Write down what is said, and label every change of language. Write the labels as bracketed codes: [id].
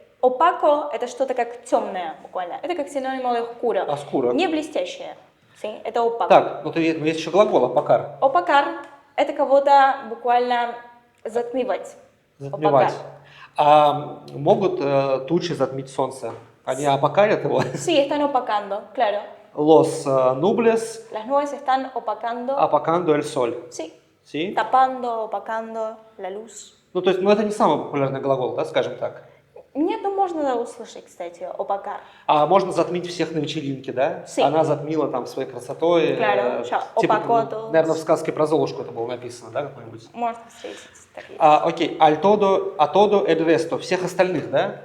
[ru] Опако – это что-то как темное, буквально. Это как синоним oscuro. [es] Oscuro. [ru] Не блестящее. Sí, это опако. Так, ну есть еще глагол апакар. Опакар – это кого-то буквально затмевать. Затмевать. Опакар. А могут тучи затмить солнце? Они опакарят его? [es] Sí, están opacando, claro. Los nubes Las nubes están opacando, apagando el sol. sí, ¿Sí? tapando, opacando la luz. [ru] Ну, то есть, ну, это не самый популярный глагол, да, скажем так. Нет, ну можно услышать, кстати, опакар. А можно затмить всех на вечеринке, да? [es] Sí. [ru] Она затмила там своей красотой. [es] Claro, ya opacó todo. [ru] Наверное, в сказке про Золушку это было написано, да, какой-нибудь? Можно встретить такие. Окей, [es] al todo, a todo el resto, [ru] всех остальных, да?